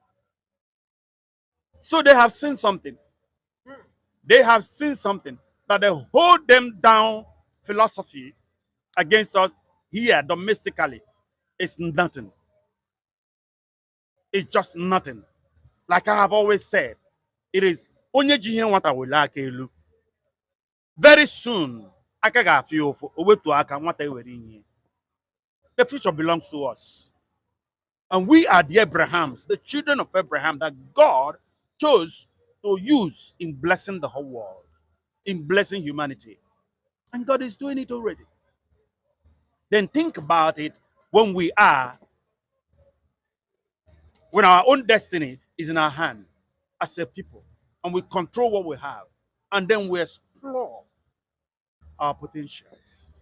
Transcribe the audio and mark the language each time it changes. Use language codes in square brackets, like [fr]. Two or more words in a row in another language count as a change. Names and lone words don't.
[en] So they have seen something. They have seen something that they hold them down philosophy against us here domestically. It's nothing. It's just nothing. Like I have always said, it is [ig] onye ji ihe nwata wele aka elu. [en] Very soon, [ig] aka ga-afịa ụfụ, o wetu aka nwata ewere ihe. [en] The future belongs to us. And we are the Abrahams, the children of Abraham that God chose to use in blessing the whole world, in blessing humanity. And God is doing it already. Then think about it when when our own destiny is in our hand as a people, and we control what we have, and then we explore our potentials.